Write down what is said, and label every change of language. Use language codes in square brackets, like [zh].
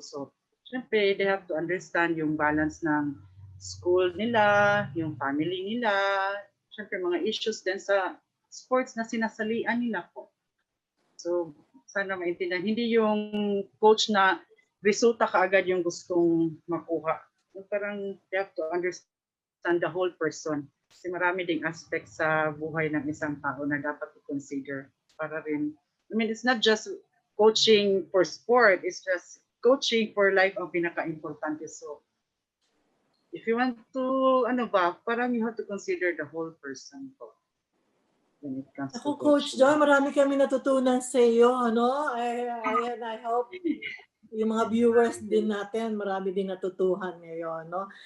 [tl] So syempre [en] they have to understand [tl] yung balance ng school nila, yung family nila, syempre mga issues din sa sports na sinasalian nila po. So sana maintindihan, hindi yung coach na resulta kaagad yung gustong makuha. Parang [en] they have to understand the whole person. [tl] Kasi marami ding aspect sa buhay ng isang tao na dapat i-consider para rin. [en] It's not just coaching for sport, it's just coaching for life [tl] ang pinaka-importante. [en] So, if you want to, [tl] parang [en] you have to consider the whole person po. When it comes [tl] Ako, [en] to [tl] Coach Joy, marami kami natutunan sa iyo, [en] I hope [tl] yung mga viewers din natin, marami din natutuhan ngayon, no?